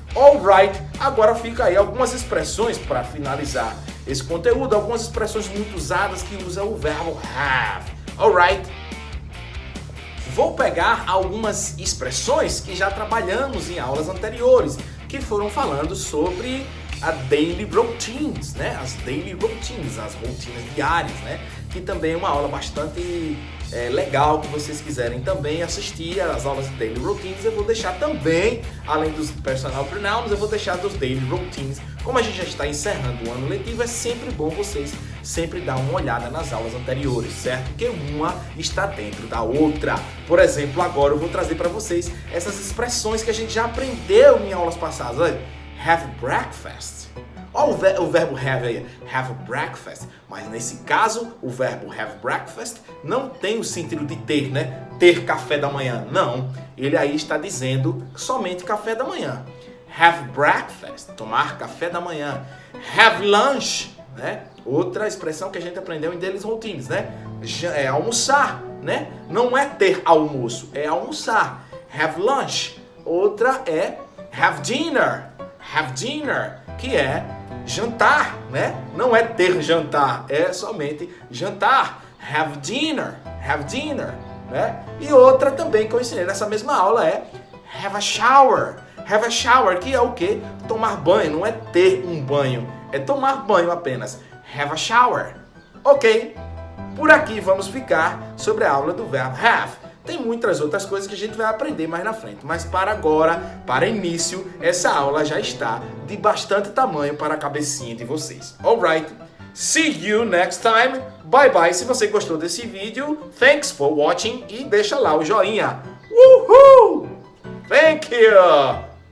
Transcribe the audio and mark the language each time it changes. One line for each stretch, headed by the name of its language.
Portuguese: Alright, agora fica aí algumas expressões para finalizar esse conteúdo, algumas expressões muito usadas que usam o verbo have. Alright? Vou pegar algumas expressões que já trabalhamos em aulas anteriores, que foram falando sobre a daily routines, né? As daily routines, as rotinas diárias, né? Que também é uma aula bastante legal, que vocês quiserem também assistir às aulas de daily routines. Eu vou deixar também, além dos personal pronouns, eu vou deixar dos daily routines. Como a gente já está encerrando o ano letivo, é sempre bom vocês sempre dar uma olhada nas aulas anteriores, certo? Porque uma está dentro da outra. Por exemplo, agora eu vou trazer para vocês essas expressões que a gente já aprendeu em aulas passadas. Olha, have breakfast. Olha o verbo have aí, have breakfast. Mas nesse caso, o verbo have breakfast não tem o sentido de ter, né? Ter café da manhã. Não, ele aí está dizendo somente café da manhã. Have breakfast, tomar café da manhã. Have lunch, né? Outra expressão que a gente aprendeu em daily routines, né? É almoçar, né? Não é ter almoço, é almoçar. Have lunch. Outra é have dinner. Have dinner, que é jantar, né? Não é ter jantar, é somente jantar. Have dinner, né? E outra também que eu ensinei nessa mesma aula é have a shower. Have a shower, que é o quê? Tomar banho, não é ter um banho, é tomar banho apenas. Have a shower. Ok, por aqui vamos ficar sobre a aula do verbo have. Tem muitas outras coisas que a gente vai aprender mais na frente, mas para agora, para início, essa aula já está de bastante tamanho para a cabecinha de vocês.
English: Alright, see you next time. Bye bye.
Portuguese: Se você gostou desse vídeo,
English: thanks for watching
Portuguese: e deixa lá o joinha. Uhul!
English: Thank you!